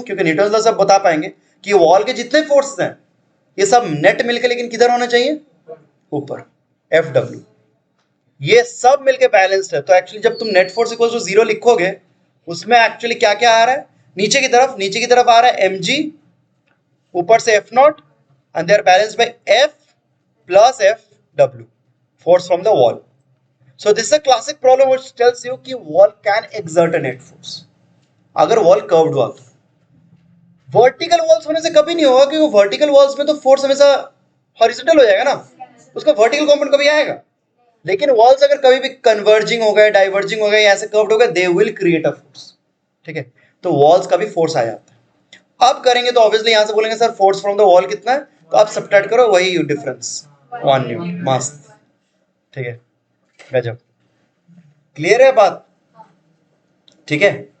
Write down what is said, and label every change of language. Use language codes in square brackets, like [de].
[hi] क्योंकि Newton's law से आप बता पाएंगे कि वॉल के जितने फोर्स हैं ये सब नेट मिलकर लेकिन किधर होना चाहिए, ऊपर, Fw, ये सब मिलके बैलेंस्ड है। तो एक्चुअली जब तुम नेट फोर्स इक्वल टू 0 लिखोगे, उसमें एक्चुअली क्या क्या आ रहा है, नीचे की तरफ आ रहा है mg, ऊपर से F0, and दे are balanced bye F plus Fw, [en] force from the wall. So this is a classic problem which tells you कि wall can exert a net force [hi] अगर वॉल कर्व्ड हुआ तो। Vertical walls होने से कभी नहीं होगा, क्योंकि वर्टिकल वॉल्स में तो फोर्स हमेशा हॉरिजॉन्टल हो जाएगा ना, उसका वर्टिकल कंपोनेंट कभी आएगा। लेकिन वॉल्स अगर कभी भी कन्वर्जिंग हो गए, डाइवर्जिंग हो गए, या ऐसे कर्व्ड हो गए, [en] they will create a force, [hi] ठीक है। तो वॉल्स का भी फोर्स आ जाता है। अब करेंगे तो ऑब्वियसली यहां से बोलेंगे sir [en] force from the wall [hi] कितना है, तो आप सब्ट्रैक्ट करो, वही डिफरेंस 1 न्यूटन, मस्त, ठीक है, गजब, क्लियर है बात, ठीक है।